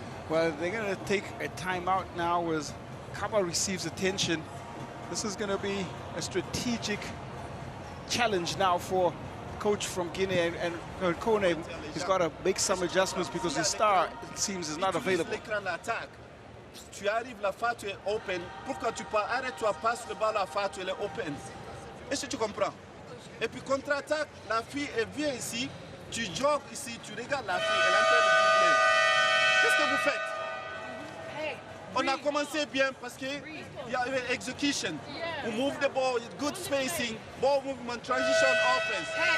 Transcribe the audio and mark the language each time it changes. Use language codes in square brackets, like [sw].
[en] Well, they're going to take a timeout now as Kaba receives attention. This is going to be a strategic challenge now for coach from Guinea, and Kone. He's got to make some adjustments because his star, it seems, is not available. [fr] Tu arrives, la fois tu es open. Pourquoi tu pars? Arrête-toi, passe le ballon, la fois tu es open. Est-ce que tu comprends? Et puis contre-attaque, la fille elle vient ici, tu jogues ici, tu regardes la fille, elle est en train de dribbler. Qu'est-ce que vous faites? On a commencé bien parce qu'il y a execution. [en] We move the ball, good spacing, ball movement, transition, offense.